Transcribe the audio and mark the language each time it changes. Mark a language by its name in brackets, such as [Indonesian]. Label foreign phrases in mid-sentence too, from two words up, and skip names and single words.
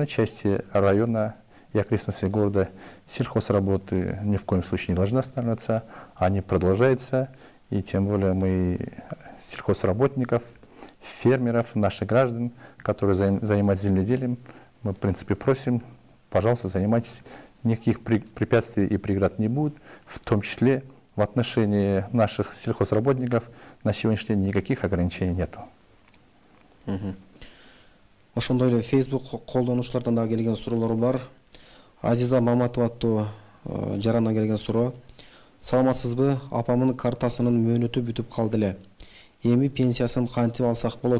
[Russian] части района и окрестностей города сельхозработы ни в коем случае не должны останавливаться, они продолжаются, и тем более мы сельхозработников, фермеров, наших граждан, которые занимаются земледелием, мы, в принципе, просим, пожалуйста, занимайтесь, никаких препятствий и преград не будет, в том числе в отношении наших сельхозработников на сегодняшний день никаких ограничений нету. [Kyrgyz] Ошондой эле Facebook колдонуучулардан да келген суроолор бар. Азиза Маматова аттуу жарандан келген суроо. Саламатсызбы? Апамдын картасынын мөөнөтү бүтүп калды эле. Эми пенсиясын кантип алсак болот?